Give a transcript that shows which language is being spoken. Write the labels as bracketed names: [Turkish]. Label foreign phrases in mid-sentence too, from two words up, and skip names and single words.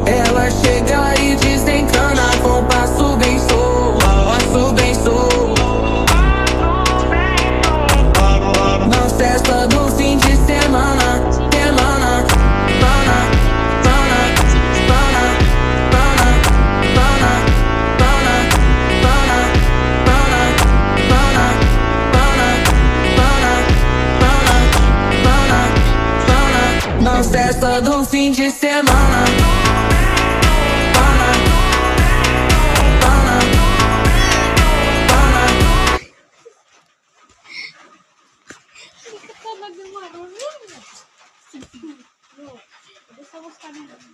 [Portuguese] Ela chega e desencana com passo bem solto, passo bem solto. Na festa do fim de semana, semana, pana, pana, pana, pana, pana, pana, pana, pana, pana, pana, pana, na festa do fim de semana. Pana, pana, pana. [Filipino] Hindi ka talaga marunong. No, gusto ko sa kanila.